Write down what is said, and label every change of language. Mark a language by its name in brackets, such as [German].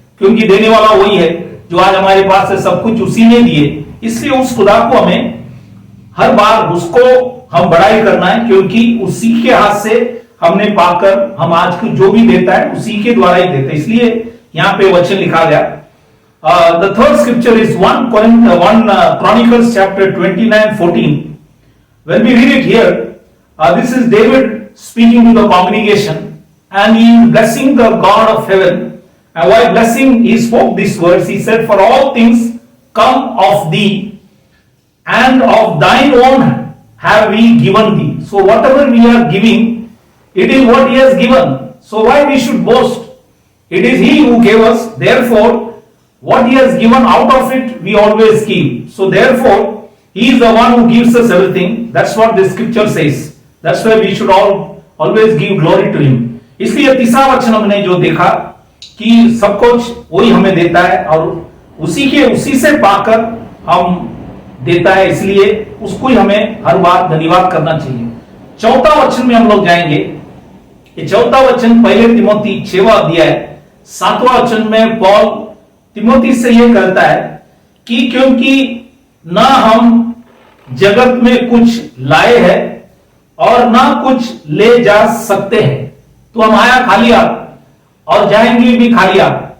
[Hindi] क्योंकि देने वाला वही है जो आज हमारे पास है, सब कुछ उसी ने दिए। इसलिए उस खुदा को हमें हर बार उसको हम बड़ाई करना है, क्योंकि उसी के हाथ से हमने पाकर हम आज को जो भी देता है उसी के द्वारा ही देते हैं। इसलिए यहाँ पे वचन लिखा गया। [English] The third scripture is 1 Chronicles chapter 29:14. When we read it here, this is David speaking to the congregation, and he is blessing the God of heaven. And while blessing, he spoke these words. He said, "For all things come of thee, and of thine own have we given thee." So whatever we are giving, it is what he has given. So why we should boast? It is he who gave us. Therefore, what he has given, out of it we always give. So therefore, he is the one who gives us everything. That's what the scripture says. That's why we should always give glory to him. [Hindi] इसलिए तीसरा वचन हमने जो देखा कि सब कुछ वही हमें देता है, और उसी से पाकर हम देता है, इसलिए उसको ही हमें हर बार धन्यवाद करना चाहिए। चौथा वचन में हम लोग जाएंगे। ये चौथा वचन पहले तिमोथी 6वां अध्याय 7वां वचन में पौल तिमोथी से यह कहता है कि क्योंकि ना हम जगत में कुछ लाए हैं और ना कुछ ले जा सकते हैं, तो हम आया खाली हाथ और जाएंगे भी खाली हाथ।